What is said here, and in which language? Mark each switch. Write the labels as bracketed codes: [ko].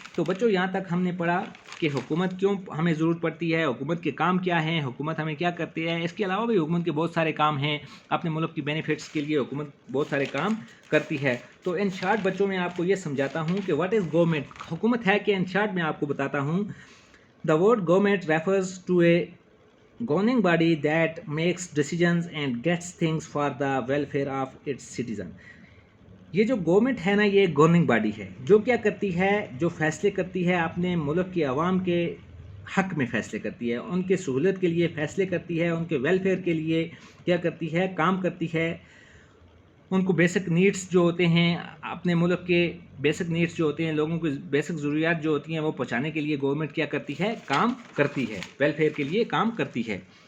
[ur] تو بچوں یہاں تک ہم نے پڑھا کہ حکومت کیوں ہمیں ضرورت پڑتی ہے، حکومت کے کام کیا ہیں، حکومت ہمیں کیا کرتی ہے. اس کے علاوہ بھی حکومت کے بہت سارے کام ہیں، اپنے ملک کی بینیفٹس کے لیے حکومت بہت سارے کام کرتی ہے. تو ان شارٹ بچوں میں آپ کو یہ سمجھاتا ہوں کہ [en] what is government, [ur] حکومت ہے کہ ان شارٹ میں آپ کو بتاتا ہوں [en] The word government refers to a governing body that makes decisions and gets things for the welfare of its citizen. [ur] یہ جو گورنمنٹ ہے نا، یہ گورننگ باڈی ہے جو کیا کرتی ہے، جو فیصلے کرتی ہے اپنے ملک کے عوام کے حق میں فیصلے کرتی ہے، ان کے سہولت کے لیے فیصلے کرتی ہے، ان کے ویلفیئر کے لیے کیا کرتی ہے، کام کرتی ہے. ان کو بیسک نیڈس جو ہوتے ہیں، اپنے ملک کے بیسک نیڈس جو ہوتے ہیں، لوگوں کی بیسک ضروریات جو ہوتی ہیں وہ پہنچانے کے لیے گورنمنٹ کیا کرتی ہے، کام کرتی ہے، ویلفیئر کے لیے کام کرتی ہے.